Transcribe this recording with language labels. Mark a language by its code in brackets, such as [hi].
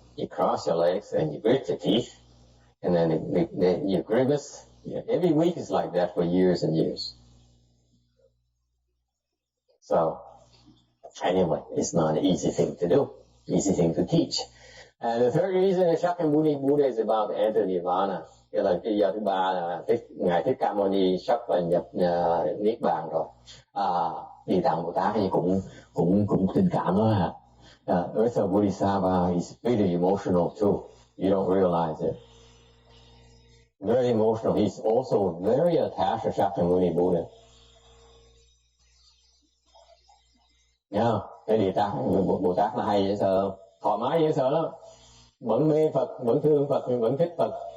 [en] You cross your legs and you grit your teeth, and then you grimace. Yeah, every week is like that for years and years. So anyway, it's not an easy thing to do. Easy thing to teach. And the third reason is Shakyamuni Buddha is about to enter Nirvana. [vi] Cái là lý do thứ ba là ngài Thích Ca Mâu Ni sắp nhập niết bàn rồi. Địa Tạng Bồ Tát thì cũng tình cảm đó hả? [en] Earth Store Bodhisattva is really emotional too. You don't realize it. Very emotional. He's also very attached to Shakyamuni Buddha. [vi] Yeah, cái Địa Tạng Bồ Tát là hay dễ sợ, thoải mái dễ sợ lắm. Vẫn mê Phật, vẫn thương Phật, nhưng vẫn thích Phật.